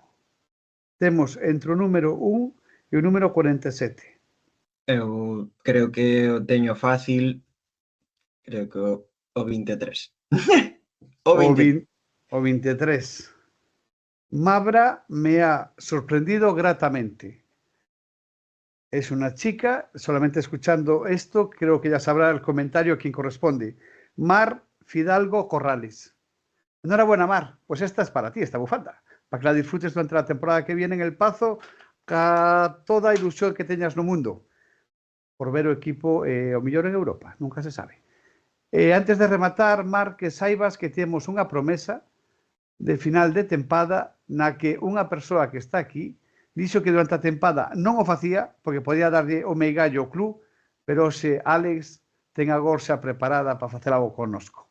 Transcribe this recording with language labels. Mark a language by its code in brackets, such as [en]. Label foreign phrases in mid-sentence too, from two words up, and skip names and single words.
[gl] Temos entre o número 1 e o número 47. Eu creo que o teño fácil, creo que o 23. [es] O 23. Mabra me ha sorprendido gratamente. Es una chica, solamente escuchando esto, creo que ya sabrá el comentario a quien corresponde. Mar Fidalgo Corrales. Enhorabuena, Mar. Pues esta es para ti, esta bufanda. Para que la disfrutes durante la temporada que viene en El Pazo, [gl] ca toda ilusión que teñas no mundo. Por ver o equipo o mellor en Europa, nunca se sabe. Antes de rematar, Mar, que saibas que temos unha promesa de final de tempada na que unha persoa que está aquí dixo que durante a tempada non o facía porque podía darlle o meigallo ao club, pero hoxe Alex ten a gorxa preparada para facer algo connosco.